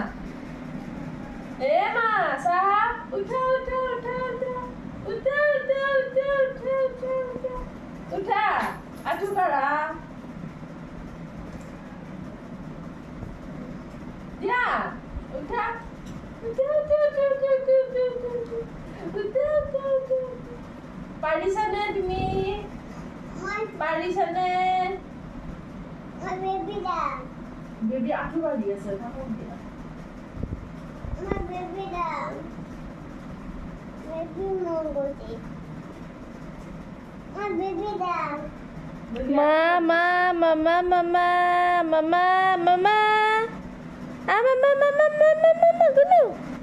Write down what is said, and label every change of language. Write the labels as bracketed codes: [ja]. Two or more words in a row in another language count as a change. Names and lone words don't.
[as] সাহা উঠা উঠা উঠা উঠা উঠা উঠা উঠা উঠা উঠা উঠা উঠা আঠু কাঢ়া দিয়া উঠা উঠা উঠা উঠা উঠা উঠা উঠা উঠা উঠা পাৰিছানে তুমি পাৰিছানে বেবী আঠু কাঢ়ি আছে থাকক দিয়া Mama, mama, mama, mama, mama. Ah, mama, mama, mama, mama, gulu.